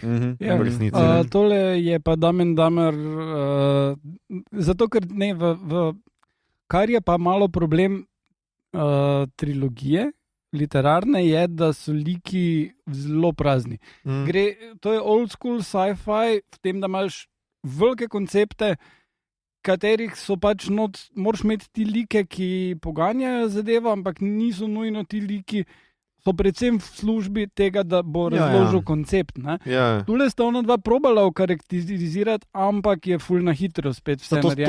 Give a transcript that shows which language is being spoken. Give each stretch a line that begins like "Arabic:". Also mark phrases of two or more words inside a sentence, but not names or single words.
Slovenian: V resnici. Tole je pa Dumb & Dumber, zato ker ne, kar je pa malo problem trilogije literarne je, da so liki zelo prazni. To je
English: old school sci-fi
Slovenian: v tem, da imaš velike koncepte, katerih so pač moraš imeti ti like, ki poganjajo zadevo, ampak niso nujno ti liki, so predvsem v službi tega, da bo razložil koncept. Tule sta ona dva probala okarakterizirati, ampak je ful na hitro spet vse narejeno.